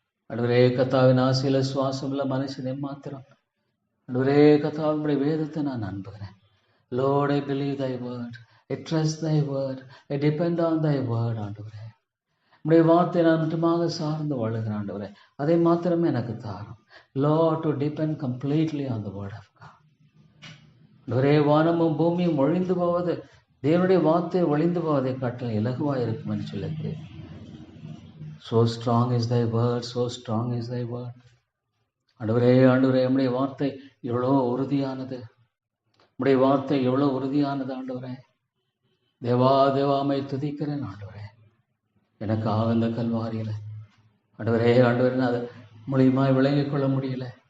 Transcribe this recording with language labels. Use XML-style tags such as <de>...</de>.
<ta>ஆண்டவரே கத்தாவின் ஆசையில சுவாசம் உள்ள மனுஷன் எம்மாத்திரம். ஆண்டவரே கத்தாவினுடைய வேதத்தை நான் நம்புகிறேன்.</ta> <en>Lord, I believe thy word. I trust thy word. I depend on thy word.</en> <ta>ஆண்டவரே, உடைய வார்த்தை நான் மட்டுமாக சார்ந்து வாழுகிறேன் ஆண்டவரே. அதை மாத்திரமே எனக்கு தாரும்.</ta> <en>Lord, to depend completely on the word of God.</en> <ta>ஆண்டவரே, வானமும் பூமியும் ஒழிந்து போவது தேவனுடைய வார்த்தை ஒழிந்து போவதை காட்டில் இலகுவாக இருக்கும் என்று சொல்லுகிறேன்.</ta> <en>So strong is thy word, so strong is thy word.</en> <ta>ஆண்டவரே ஆண்டவரே, நம்முடைய வார்த்தை எவ்வளோ உறுதியானது, நம்முடைய வார்த்தை எவ்வளோ உறுதியானது ஆண்டவரே. தேவா தேவாமை துதிக்கிறேன் ஆண்டவரே. எனக்காக இந்த கல்வாரியில் ஆண்டவரே ஆண்டவரே நான் அதை மூலியமாக விளங்கிக் கொள்ள முடியல.</ta>